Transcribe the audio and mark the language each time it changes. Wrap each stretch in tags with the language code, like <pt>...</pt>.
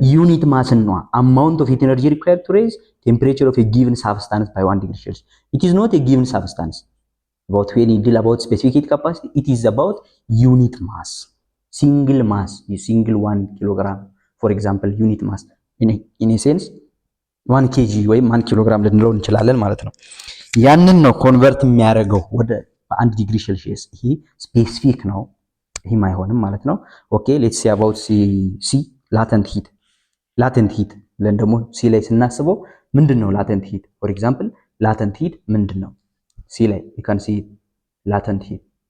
<en>ዩኒት ማስ ነው amount of heat energy required to raise temperature of a given substance by 1 degree Celsius. It is not a given substance. About when you deal about specific heat capacity, it is about unit mass, single 1 kilogram, for example, unit mass. In a sense 1 kg</en> <am>ወይም 1 ኪሎግራም ልንለው እንችላለን ማለት ነው። ያንን ነው ኮንቨርት የሚያደርገው ወደ 1 ዲግሪ ሴልሺየስ። ይሄ ስፔሲፊክ ነው፣ ይሄም አይሆንም ማለት ነው።</am> <en>ኦኬ ሌትስ ሲ አባውት ሲ</en> <am>latent heat ብለን ደግሞ ሲ ላይ ስናስበው ምንድነው latent heat?</am> <en>for example latent heat</en> <am>ምንድነው? ሲ ላይ</am> <en>you can see latent heat.</en>